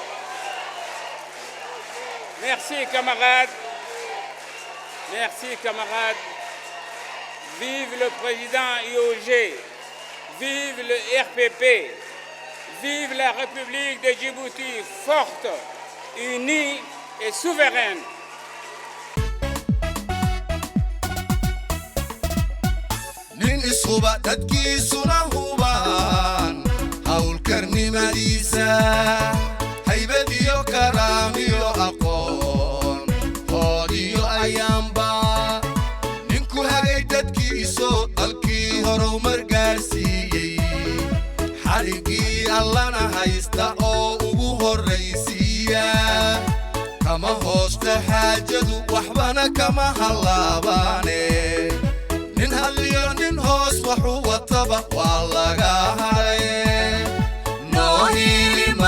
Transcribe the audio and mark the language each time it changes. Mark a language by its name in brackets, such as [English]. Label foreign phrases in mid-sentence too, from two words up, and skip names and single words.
[French] Merci camarades, merci camarades. Vive le président IOG, vive le RPP, vive la République de Djibouti forte, unie et souveraine. [Somali] nin ishuba dadkiisuna hubaan hawlkarnimadiisa haybad iyo karaam iyo aqoon hood iyo ayaanba ninku hagay dadkiiso dalkii horumar gaarsiiyey xarigii allana haysta oo ugu horraysiiya kama hoosta xaajadu waxbana kama hallaabaane nin hadliyo nin hoos waxu wataba waa laga haray noo hiili